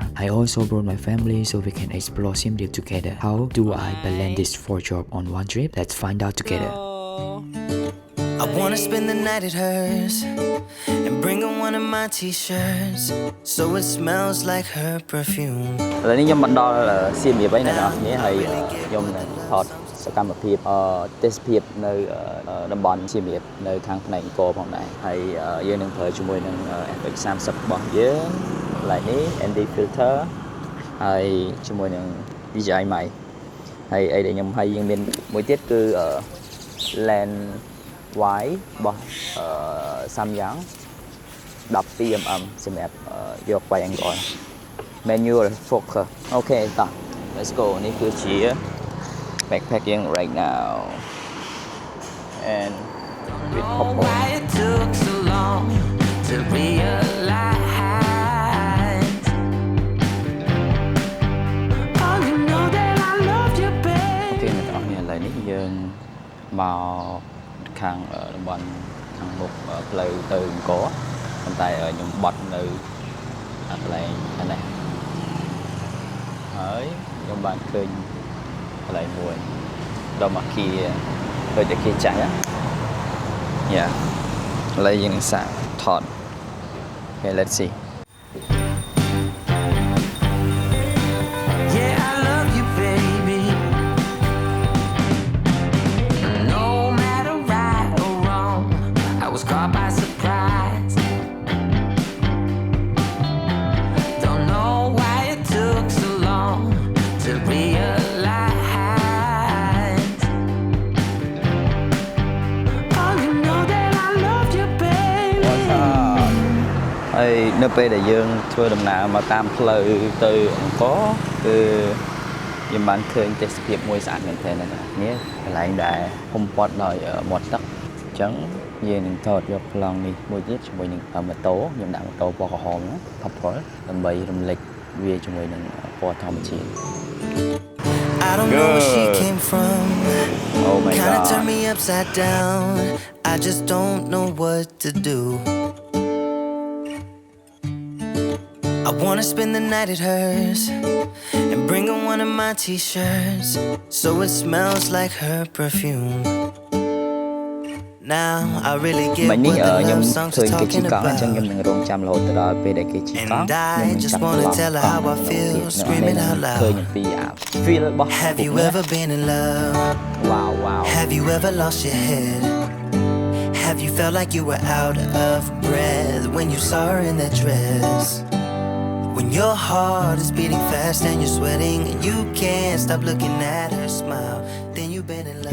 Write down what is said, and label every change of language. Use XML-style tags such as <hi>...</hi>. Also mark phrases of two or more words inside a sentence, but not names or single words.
<en>I also brought my family so we can explore Siem Reap together. How do I balance these 4 jobs on one trip? Let's find out together. I wanna spend the night at hers and bring her one of my t-shirts so it smells like her perfume.</en> <km>ឥឡូវនេះខ្ញុំបន្តសៀមរាបឯអ្នកនរគ្នាហើយខ្ញុំនឹងថតសកម្មភាពទេសភាពនៅ តំបន់សៀមរាបនៅខាងផ្នែកអង្គរផងដែរហើយយើងនឹងប្រើជាមួយនឹង FX 30របស់យើងកន្លែងនេះ</km> <en>ND filter</en> <km>ហើយជាមួយនឹង DJI mic ហើយអីដែលខ្ញុំហើយយើងមានមួយទៀតគឺ</km> <en>lens wide</en> <km>របស់ Samyang 12mm សម្រាប់យក quay</km> <en>angle manual focus</en> <km>អូខេតោះ</km> <en>let's go</en> <km>នេះគឺជា backpack យើង</km> <en>right now and with couple Why it took so long to realize. Oh, you know that I love you, អូខេ babe.</en> <km>អ្នកទាំងអស់គ្នាឥឡូវនេះយើងមកខាងតំបន់ខាងមុខផ្លូវទៅអង្គរប៉ុន្តែខ្ញុំបត់នៅកន្លែងនេះហើយខ្ញុំបានឃើញកន្លែងមួយដល់មកគីដូចតែគេចាស់ណាយ៉ាឥឡូវយើងនឹងសាកថត</km> <en>Okay, let's see. Yeah, I love you, baby. No matter right or wrong, I was caught by surprise. Don't know why it took so long to realize. Oh, you know that I love you, baby.</en> <km>ហើយនៅពេលដែលយើងធ្វើដំណើរមកតាមផ្លូវទៅអង្គរគឺយើងបានឃើញទេសភាពមួយស្អាតមែនទែនណានេះកន្លែងដែលហ៊ុំព័ទ្ធដោយមាត់ទឹកអញ្ចឹងយើងនឹងថតយកប្លង់នេះមួយទៀតជាមួយនឹងម៉ូតូខ្ញុំដាក់ម៉ូតូពណ៌ក្រហមថប់ផលដើម្បីរំលេចវាជាមួយនឹងពណ៌ធម្មជាតិ</km> <en>I don't know where she came from. Oh my Kinda God. turned me upside down. I just don't know what to do. I wanna spend the night at hers and bring her one of my t-shirts so it smells like her perfume. Now I really get</en> <km>មិញនេះ</km> <en>what the</en> <km>ខ្ញុំ</km> <en>love songs</en> <km>ឃើ</km> <en>are</en> <km>ញគេជិះ</km> <en>talking</en> <km>កង់អញ្ចឹងខ្ញុំ</km> <en>about.</en> <km>នឹងរងចាំរហូតដល់ពេលដែលគេជិះកង់</km> <en>And I just wanna tell her how I feel, screaming out</en> <km>ឃើញ</km> <en>loud.</en> <km>អំពី feel របស់</km> <en>Have you ever been in love? wow Have you ever lost your head? Have you felt like you were out of breath when you saw her in that dress? When your heart is beating fast and you're sweating and you can't stop looking at her smile, then you've been in love.</en>